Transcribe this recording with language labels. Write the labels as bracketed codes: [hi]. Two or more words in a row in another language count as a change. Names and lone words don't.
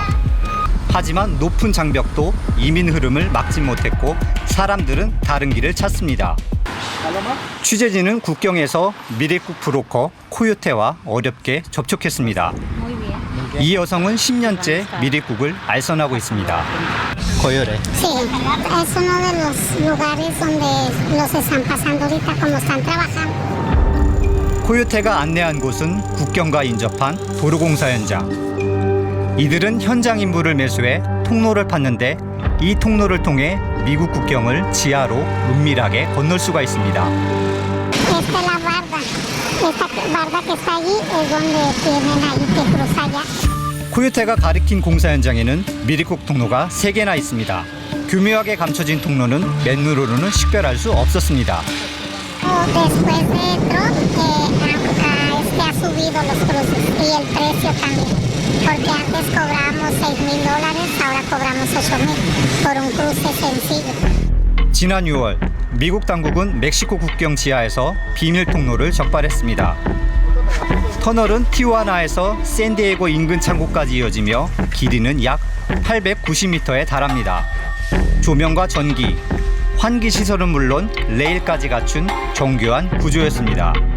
[ko] 하지만 높은 장벽도 이민 흐름을 막지 못했고 사람들은 다른 길을 찾습니다. 취재진은 국경에서 밀입국 브로커 코요테와 어렵게 접촉했습니다. 이 여성은 10년째 밀입국을 알선하고 있습니다. 거열해. [es] Sí, es uno de los lugares donde los están pasando ahorita como están trabajando. [ko] 코요테가 안내한 곳은 국경과 인접한 도로공사 현장. 이들은 현장 인부를 매수해 통로를 팠는데 이 통로를 통해 미국 국경을 지하로 은밀하게 건널 수가 있습니다. [es] Esta es la barda. Esta barda que está allí es donde tienen ahí que cruzar ya. [ko] 코요테가 가리킨 공사 현장에는 밀입국 통로가 3개나 있습니다. 교묘하게 감춰진 통로는 맨눈으로는 식별할 수 없었습니다. [es] después de Trump ha subido los cruces y el precio también. Porque antes cobrábamos $6,000, ahora cobramos $8,000 por un cruce sencillo. [ko] 지난 6월 미국 당국은 멕시코 국경 지하에서 비밀 통로를 적발했습니다. 터널은 티후아나에서 샌디에고 인근 창고까지 이어지며 길이는 약 890m에 달합니다. 조명과 전기, 환기 시설은 물론 레일까지 갖춘 정교한 구조였습니다.